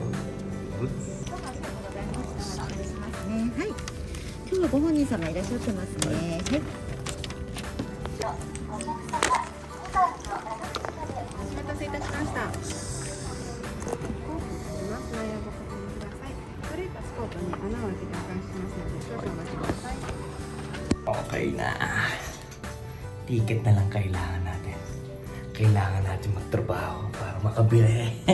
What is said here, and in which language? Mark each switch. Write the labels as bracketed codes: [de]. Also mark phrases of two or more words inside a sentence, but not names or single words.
[tl] Goods. [ja] はい。今日はご本人様いらっしゃってますね。はい。お待たせいたしました。古いパスポートに穴を開けて保管しますので少々お待ちください。 [tl] Okay na. Ticket na lang kailangan natin. Kailangan natin magtrabaho para makabili.